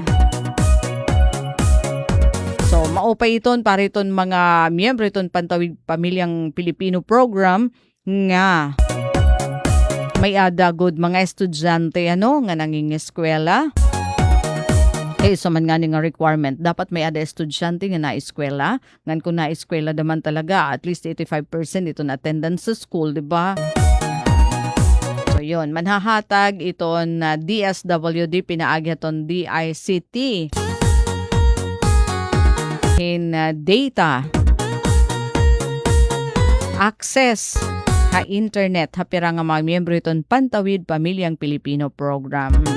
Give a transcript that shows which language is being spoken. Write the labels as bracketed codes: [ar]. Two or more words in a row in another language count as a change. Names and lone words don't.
[war] So maupay iton para iton mga miyembro iton Pantawid Pamilyang Pilipino program nga may ada good mga estudyante nga nangingeskwela. So man nga nga requirement, dapat may ada estudyante nga na-eskwela. Ngan kung na-eskwela naman talaga, [en] at least [war] 85% ito na attendance sa school, di ba? [tl] So yun, [war] manhahatag iton na DSWD, pinaagyaton DICT. In data, access, internet, hapira nga mga miyembro iton Pantawid Pamilyang Pilipino program.